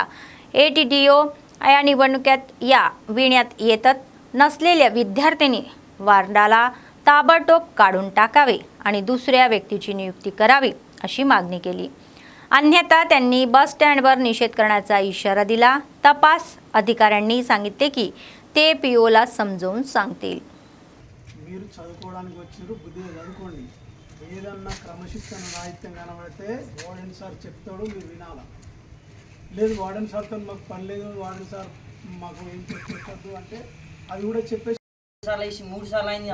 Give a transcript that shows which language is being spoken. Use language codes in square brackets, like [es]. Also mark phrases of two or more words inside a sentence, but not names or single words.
[mr] ATDO या निवडणुकीत या विण्यात येत नसलेल्या विद्यार्थ्यांनी वार्डाला ताबडतोब काढून टाकावे आणि दुसऱ्या व्यक्तीची नियुक्ती करावी अशी मागणी केली. अन्यथा त्यांनी बस स्टँडवर निषेध करण्याचा इशारा दिला. तपास अधिकाऱ्यांनी सांगितले की ते POला समजावून सांगतील. [te] మీరు చదువుకోవడానికి వచ్చారు, బుద్ధిగా చదువుకోండి. ఏదన్నా క్రమశిక్షణ రాహిత్యం కనబడితే వార్డెన్ సార్ చెప్తాడు, మీరు వినాలా. లేదు వార్డెన్ సార్తో మాకు పని లేదు, వార్డెన్ సార్ మాకు ఏం చెప్పొద్దు అంటే అది కూడా చెప్పేసి 3 సార్లు అయింది.